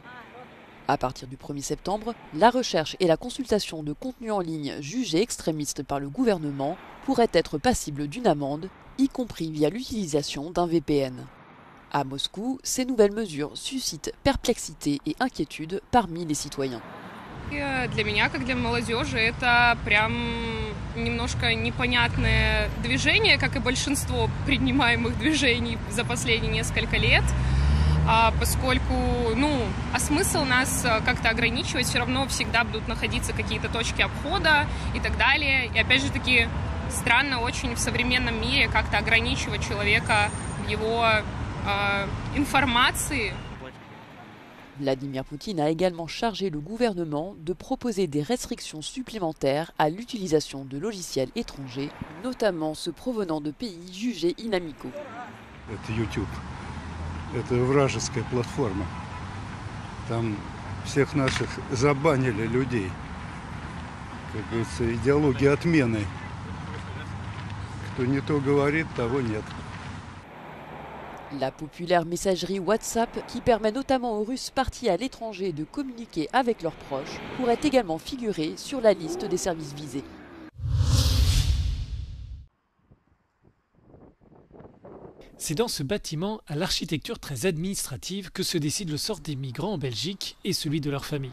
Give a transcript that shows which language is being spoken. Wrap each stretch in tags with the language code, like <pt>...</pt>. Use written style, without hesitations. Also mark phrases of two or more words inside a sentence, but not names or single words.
<fr>À partir du 1er septembre, la recherche et la consultation de contenus en ligne jugés extrémistes par le gouvernement pourraient être passibles d'une amende, y compris via l'utilisation d'un VPN. À Moscou, ces nouvelles mesures suscitent perplexité et inquiétude parmi les citoyens.</fr> <ru>Для меня, как для молодежи, это прям немножко непонятное движение, как и большинство принимаемых движений за последние несколько лет, поскольку, а смысл нас как-то ограничивать, все равно всегда будут находиться какие-то точки обхода и так далее. И опять же таки, странно очень в современном мире как-то ограничивать человека в его информации.</ru> <fr>Vladimir Poutine a également chargé le gouvernement de proposer des restrictions supplémentaires à l'utilisation de logiciels étrangers, notamment ceux provenant de pays jugés inamicaux.</fr> <ru>Это YouTube. Это вражеская платформа. Там всех наших забанили людей. Как говорится, идеология отмены. Кто не то говорит, того нет.</ru> <fr>La populaire messagerie WhatsApp, qui permet notamment aux Russes partis à l'étranger de communiquer avec leurs proches, pourrait également figurer sur la liste des services visés. C'est dans ce bâtiment à l'architecture très administrative que se décide le sort des migrants en Belgique et celui de leurs familles.</fr>